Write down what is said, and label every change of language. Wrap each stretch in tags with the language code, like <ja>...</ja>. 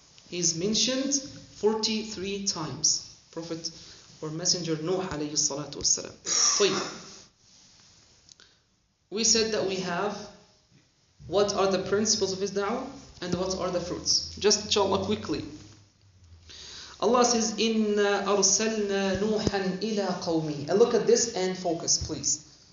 <en>He is mentioned 43 times. Prophet or Messenger Nuh alayhi salatu wassalam. طيب. We said that we have what are the principles of his da'wah and what are the fruits. Just inshallah quickly. Allah says,</en> <ar>إِنَّا أَرْسَلْنَا نُوحًا إِلَىٰ قَوْمِهِ.</ar> <en>And look at this and focus, please.</en>